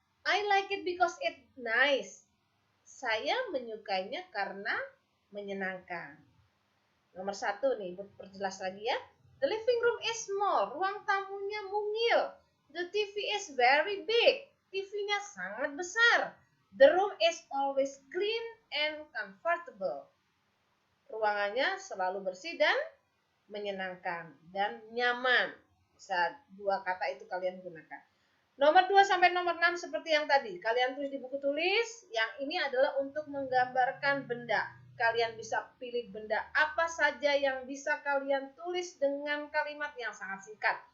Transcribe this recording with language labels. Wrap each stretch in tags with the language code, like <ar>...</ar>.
<en>I like it because it's nice.</en> <id>Saya menyukainya karena menyenangkan. Nomor 1 nih, perjelas lagi ya.</id> <en>The living room is small.</en> <id>Ruang tamunya mungil.</id> <en>The TV is very big.</en> <id>TV-nya sangat besar.</id> <en>The room is always clean and comfortable.</en> <id>Ruangannya selalu bersih dan menyenangkan dan nyaman. Bisa 2 kata itu kalian gunakan. Nomor 2 sampai nomor 6 seperti yang tadi. Kalian tulis di buku tulis. Yang ini adalah untuk menggambarkan benda. Kalian bisa pilih benda apa saja yang bisa kalian tulis dengan kalimat yang sangat singkat.</id>